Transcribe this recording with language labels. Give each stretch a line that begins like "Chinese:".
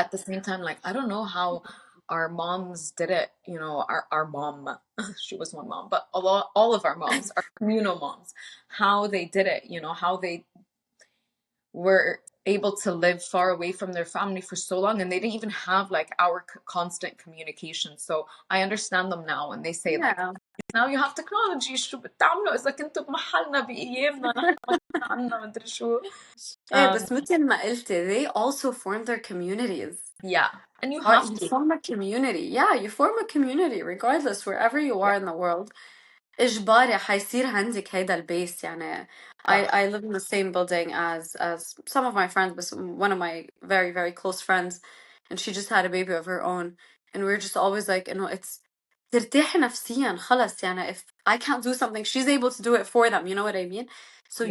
English: at the same time, like I don't know how our moms did it, you know, our mom, she was one mom, but all of our moms, our communal moms, how they did it, you know, how they were able to live far away from their family for so long, and they didn't even have like our constant communication. So I understand them now when they say like, Yeah. now you have technology.
Arabic: شو بتعملوا إذا كنتوا بمحلنا بأيامنا نحن ما كان عنا مدري شو. Eh, um بس مثل ما قلتي,
English: they also form their communities. yeah, and you Or have you to. form a community. Yeah, you form a community regardless wherever you Yeah, are in the world.
Arabic: إجباري حيصير عندك هيدا البيس يعني. صح.
English: I live in the same building as some of my friends, but one of my very, very close friends, and she just had a baby of her own. And we're just always like, it's
Arabic: ترتاحي نفسيا خلص يعني,
English: if I can't do something, she's able to do it for them, you know what I mean? So you